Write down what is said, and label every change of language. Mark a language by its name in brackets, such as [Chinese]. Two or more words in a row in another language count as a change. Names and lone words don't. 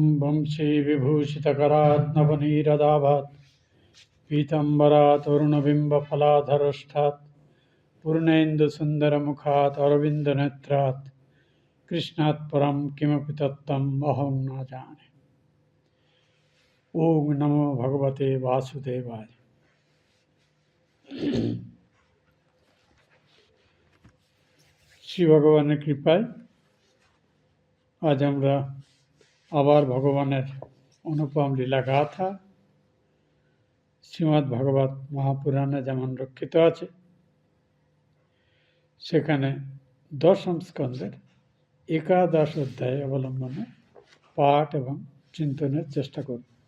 [Sanskrit] वंशीविभूषितकरात् नवनीरदाभात् पीताम्बरात् अरुणबिम्बफलाधरष्ठात् पूर्णेन्दुसुन्दरमुखात् अरविन्दनेत्रात् कृष्णात् परं किमपि तत्त्वम् अहं न जाने। ओम नमो भगवते वासुदेवाय। [Bangla] শ্রী ভগবানের কৃপায় আজ আমরা আবার ভগবানের অনুপম লীলা গাথা শ্রীমদ্ ভাগবত মহাপুরাণে যেমন রক্ষিত আছে, সেখানে দশম স্কন্ধের একাদশ অধ্যায় অবলম্বনে পাঠ এবং চিন্তনের চেষ্টা করব।